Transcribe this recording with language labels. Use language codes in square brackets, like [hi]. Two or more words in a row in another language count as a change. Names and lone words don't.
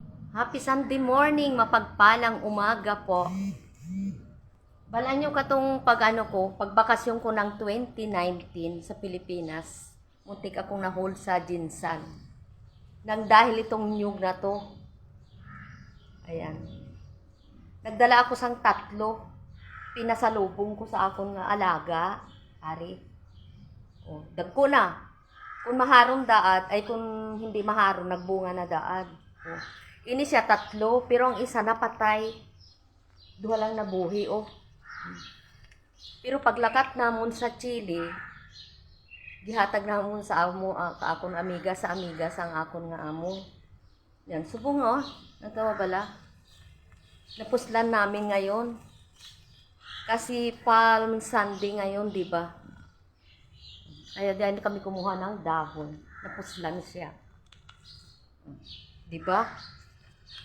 [en] Happy Sunday morning, [tl] mapagpalang umaga po. [hil] Bala nyo katong pagbakasyon ko ng 2019 sa Pilipinas. [tl] Muntik akong na-hold sa Jinsan. Nang dahil itong nyug na to. [hil] Ayan. Nagdala ako sang 3. Pinasalubong ko sa akon nga alaga. Ari. O, dagko na. Kung maharong daad, ay kung hindi maharong, nagbunga na daad. O, ini siya 3, pero ang isa napatay. 2 lang nabuhi, oh. Pero paglakat namon sa Chile, gihatag namon sa amo, akon amiga sa ang akon nga amo. Yan, subong, oh. [tl] Natawa bala. Napuslan namin ngayon. Kasi Palm Sunday ngayon, di ba? Kaya diyan kami kumuha ng dahon. Napuslan siya. Di ba?